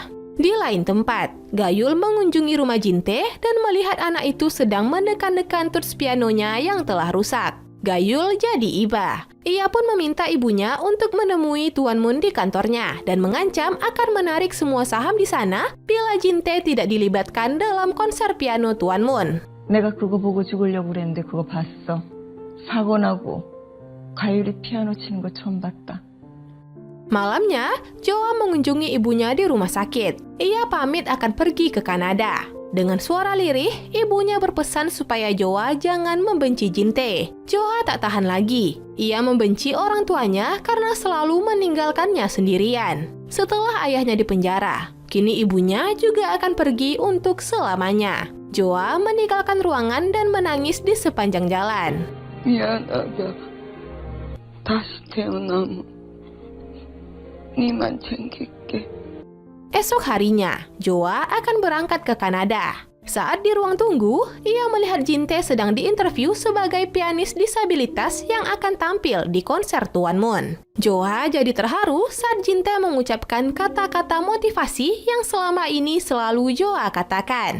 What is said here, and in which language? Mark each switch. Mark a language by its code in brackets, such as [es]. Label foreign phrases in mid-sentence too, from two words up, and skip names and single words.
[id] Di lain tempat, Gayul mengunjungi rumah Jin-tae dan melihat anak itu sedang menekan-nekan tuts pianonya yang telah rusak. Gayul jadi iba. Ia pun meminta ibunya untuk menemui Tuan Moon di kantornya dan mengancam akan menarik semua saham di sana bila Jin-tae tidak dilibatkan dalam konser piano Tuan Moon. [ko] 내가 그거 보고 죽으려고 그랬는데 그거 봤어. 사고 나고 가율이 피아노 치는 거 처음 봤다. [id] Malamnya, Joa mengunjungi ibunya di rumah sakit. Ia pamit akan pergi ke Kanada. Dengan suara lirih, ibunya berpesan supaya Joa jangan membenci Jin-tae. Joa tak tahan lagi. Ia membenci orang tuanya karena selalu meninggalkannya sendirian. Setelah ayahnya dipenjara, kini ibunya juga akan pergi untuk selamanya. Joa meninggalkan ruangan dan menangis di sepanjang jalan. [ko] 미안하다. 다시 태어나면 니만 챙길게. [id] Esok harinya, Joa akan berangkat ke Kanada. Saat di ruang tunggu, ia melihat Jin-tae sedang diinterview sebagai pianis disabilitas yang akan tampil di konser Tuan Moon. Joa jadi terharu saat Jin-tae mengucapkan kata-kata motivasi yang selama ini selalu Joa katakan.